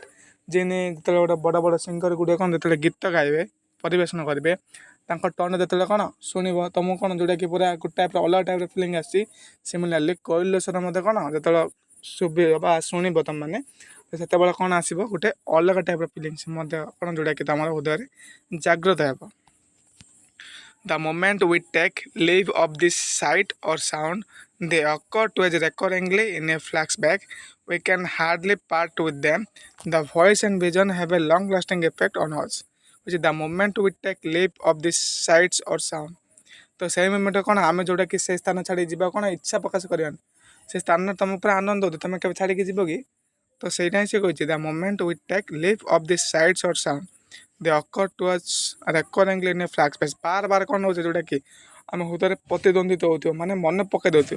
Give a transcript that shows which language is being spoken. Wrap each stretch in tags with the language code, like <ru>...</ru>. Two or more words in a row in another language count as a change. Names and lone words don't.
<or>ଯେନେ ଯେତେବେଳେ ଗୋଟେ ବଡ଼ ବଡ଼ ସିଙ୍ଗର ଗୁଡ଼ିକ କ'ଣ ଯେତେବେଳେ ଗୀତ ଗାଇବେ ପରିବେଷଣ କରିବେ ତାଙ୍କ ଟୋନ୍ ଯେତେବେଳେ କ'ଣ ଶୁଣିବ ତୁମକୁ କ'ଣ ଯେଉଁଟାକି ପୁରା ଗୋଟେ ଟାଇପ୍ର ଅଲଗା</or> <en>type feeling</en> <or>ଆସିଛି। ସିମିଲାରଲି କୋଇଲିର ସ୍ୱର ମଧ୍ୟ କ'ଣ ଯେତେବେଳେ ଶୁଭିବ ବା ଶୁଣିବ ତୁମମାନେ ସେତେବେଳେ କ'ଣ ଆସିବ ଗୋଟେ ଅଲଗା</or> <en>type feelings</en> <or>ମଧ୍ୟ କ'ଣ ଯେଉଁଟାକି ତୁମର ହୃଦୟରେ ଜାଗ୍ରତ ହେବ।</or> <en>The moment we take leave of this sight or sound they occur to us recurringly in a flashback. We can hardly part with them. The voice and vision have a long lasting effect on us, which is the moment we take leap of these sights or sound.</en> <or>ତ ସେଇ ମୋମେଣ୍ଟ କ'ଣ ଆମେ ଯେଉଁଟାକି ସେ ସ୍ଥାନ ଛାଡ଼ି ଯିବା କ'ଣ ଇଚ୍ଛା ପ୍ରକାଶ କରିବାନି, ସେ ସ୍ଥାନରେ ତୁମ ପୁରା ଆନନ୍ଦ ହେଉଥିବ, ତୁମେ କେବେ ଛାଡ଼ିକି ଯିବ କି? ତ ସେଇଟା ହିଁ ସେ କହିଛି,</or> <en>the moment we take leave of this sights or sound they occur to us recurringly in a flash</en> <or>ବାର ବାର କ'ଣ ହେଉଛି ଯେଉଁଟାକି ଆମ ହୃଦୟରେ ପ୍ରତିଦ୍ୱନ୍ଦିତ ହେଉଥିବ, ମାନେ ମନେ ପକାଇ ଦେଉଥିବ।</or>